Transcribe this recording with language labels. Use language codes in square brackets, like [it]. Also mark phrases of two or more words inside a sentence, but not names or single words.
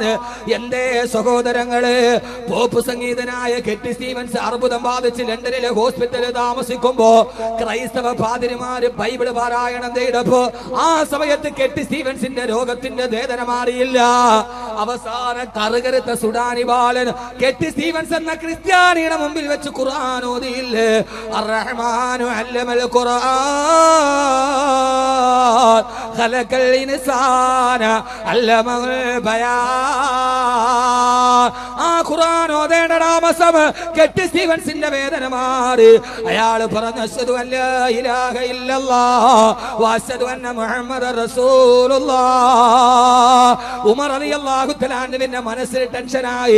[ml] എന്തേ സഹോദരങ്ങള്, പോപ്പ് സംഗീതനായ കെട്ടി സ്റ്റീവൻസ് അർബുദം ബാധിച്ച് ലണ്ടനിലെ ഹോസ്പിറ്റലിൽ താമസിക്കുമ്പോ ക്രൈസ്തവ പാതിരിമാര് ബൈബിള് പാരായണം ചെയ്തപ്പോ ആ സമയത്ത് കെട്ടി സ്റ്റീവൻസിന്റെ രോഗത്തിന്റെ വേദന മാറിയില്ല. അവസാന കറുകരുത്ത സുഡാനി ബാലൻ കെട്ടി സ്റ്റീവൻസ് എന്ന ക്രിസ്ത്യാനിയുടെ മുമ്പിൽ വെച്ച് ഖുർആൻ ഓതിയില്ലേ. [ar] الرحمن علم القرآن خلق الإنسان علمه البيان. [ml] ആ ഖുർആൻ ഓതേണ്ട താമസം കെട്ടി സ്റ്റീവൻസിന്റെ വേദന മാറി. അയാൾ പറഞ്ഞു, [ar] أشهد أن لا إله إلا الله وأشهد أن محمدا رسول الله. [ml] ഉമർ [ar] رضي الله تعالى عنه [ml] മനസ്സിൽ ടെൻഷനായി.